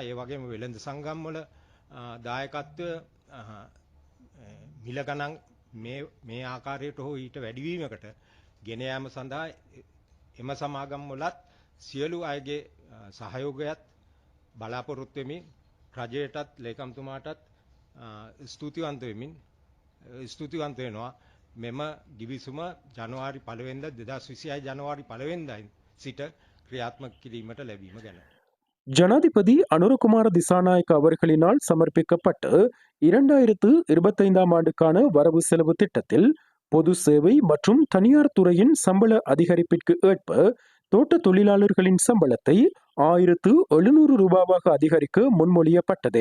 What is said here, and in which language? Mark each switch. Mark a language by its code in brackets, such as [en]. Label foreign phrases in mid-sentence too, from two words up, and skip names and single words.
[si] ඒ වගේම වෙළඳ සංගම් වල දායකත්වය මිල ගණන් මේ ආකාරයට හෝ ඊට වැඩිවීමකට ගෙන යාම සඳහා එම සමාගම් වලත් සියලු අයගේ සහයෝගයත් බලාපොරොත්තු වෙමින් රජයටත් ලේකම්තුමාටත් ස්තුතිවන්ත වෙනවා. මෙම ගිවිසුම ජනවාරි 1 වෙනිදා 2026 ජනවාරි 1 වෙනිදා සිට ක්‍රියාත්මක කිරීමට ලැබීම ගැන [ta] ஜனாதிபதி அனுரகுமார திசாநாயக்க அவர்களினால் சமர்ப்பிக்கப்பட்ட 2025ஆம் ஆண்டுக்கான வரவு செலவு திட்டத்தில் பொது சேவை மற்றும் தனியார் துறையின் சம்பள அதிகரிப்பிற்கு ஏற்ப தோட்ட தொழிலாளர்களின் சம்பளத்தை 1700 ரூபாவாக அதிகரிக்க முன்மொழியப்பட்டது.